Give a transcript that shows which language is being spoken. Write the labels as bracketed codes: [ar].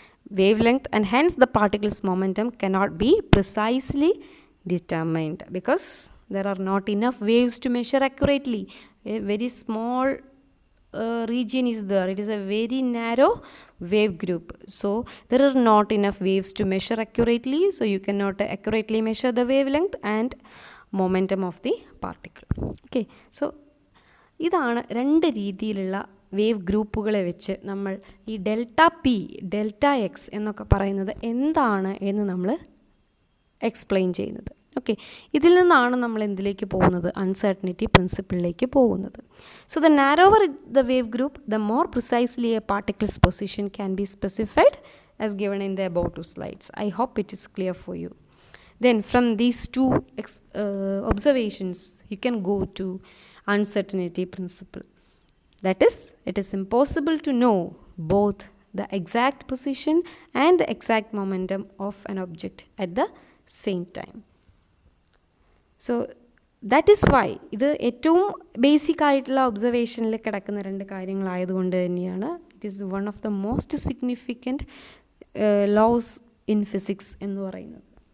[en] Wavelength and hence the particle's momentum cannot be precisely determined because there are not enough waves to measure accurately. A very small region is there. It is a very narrow wave group, so there are not enough waves to measure accurately, so you cannot accurately measure the wavelength and momentum of the particle. [ml] Okay, so ഇതാണ് രണ്ട് രീതിയിലുള്ള wave ഗ്രൂപ്പുകളെ വെച്ച് നമ്മൾ ഈ delta P, delta X എന്നൊക്കെ പറയുന്നത് എന്താണ് എന്ന് നമ്മൾ എക്സ്പ്ലെയിൻ ചെയ്യുന്നത്. ഓക്കെ, ഇതിൽ നിന്നാണ് നമ്മൾ എന്തിലേക്ക് പോകുന്നത്? അൺസർട്ടനിറ്റി പ്രിൻസിപ്പിളിലേക്ക് പോകുന്നത്. [en] So the narrower the wave group, the more precisely a particle's position can be specified as given in the above two slides. I hope it is clear for you. Then from these two observations, you can go to uncertainty principle. That is, it is impossible to know both the exact position and the exact momentum of an object at the same time. So that is why [ml] ഇത് ഏറ്റവും basic ആയിട്ടുള്ള ഒബ്സർവേഷനിൽ കിടക്കുന്ന രണ്ട് കാര്യങ്ങളായതുകൊണ്ട് തന്നെയാണ് [en] it is one of the most significant laws in physics [ml] എന്ന് പറയുന്നത്.